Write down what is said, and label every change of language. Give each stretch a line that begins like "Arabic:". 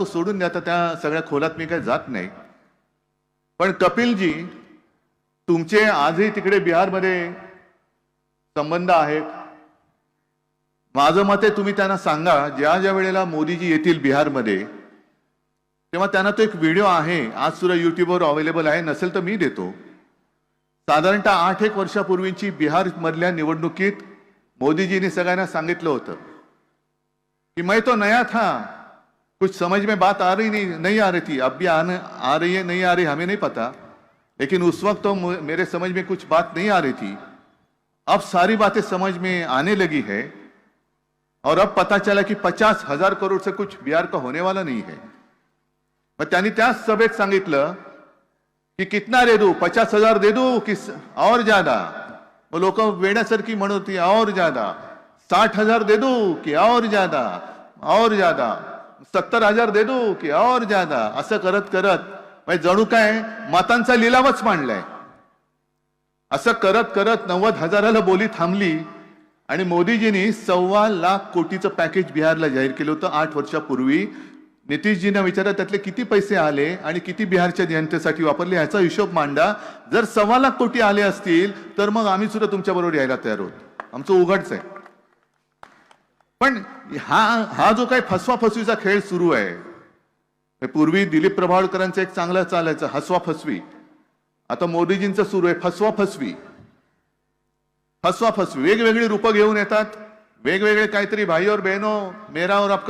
Marathi: तो सोडून द्या, त्या सगळ्या खोलात मी काही जात नाही. पण कपिलजी, तुमचे आजही तिकडे बिहारमध्ये संबंध आहेत. माझं मत आहे तुम्ही त्यांना सांगा, ज्या ज्या वेळेला मोदीजी येतील बिहारमध्ये तेव्हा त्यांना तो एक व्हिडिओ आहे, आज सुद्धा युट्यूबवर अवेलेबल आहे, नसेल तर मी देतो. साधारणतः 8-1 वर्षापूर्वीची बिहार मधल्या निवडणुकीत मोदीजींनी सगळ्यांना सांगितलं होतं कि
Hindi: मैं तो नया था, कुछ समझ में बात आ रही नहीं आ रही थी, अब भी आ रही है नहीं आ रही हमें नहीं पता, लेकिन उस वक्त तो मेरे समझ में कुछ बात नहीं आ रही थी. अब सारी बातें समझ में आने लगी है और अब पता चला कि 50,000 करोड़ से कुछ बिहार का होने वाला नहीं है.
Marathi: मग त्यांनी त्याच सभेत सांगितलं की
Hindi: कितना दे दूं, 50,000 दे दूं कि और ज्यादा?
Marathi: वो लोक वेड्यासारखी म्हणत होती
Hindi: और ज्यादा. 60,000 दे दूं कि और ज्यादा, और ज्यादा. 70,000 दे दूं कि और ज्यादा.
Marathi: असं करत करत जणू काय मतांचा लिलावच मांडलाय. असं करत करत 90,000ला बोली थांबली आणि मोदीजींनी 1.25 लाख कोटीचं पॅकेज बिहारला जाहीर केलं होतं 8 वर्षापूर्वी. नितीशजींना विचारा त्यातले किती पैसे आले आणि किती बिहारच्या जनतेसाठी वापरले याचा हिशोब मांडा. जर 1.25 लाख कोटी आले असतील तर मग आम्ही सुद्धा तुमच्या बरोबर यायला तयार आहोत. आमचं उघडच आहे. पण हा जो काही फसवाफसवीचा खेळ सुरू आहे, पूर्वी दिलीप प्रभावळकरांचा एक चांगला चालायचं हसवा फसवी, आता मोदीजींचं सुरू आहे फसवा फसवी. वेगवेगळी रूपं घेऊन येतात, वेगवेगळे काहीतरी
Hindi: भाई और बहनो मेरा और आपका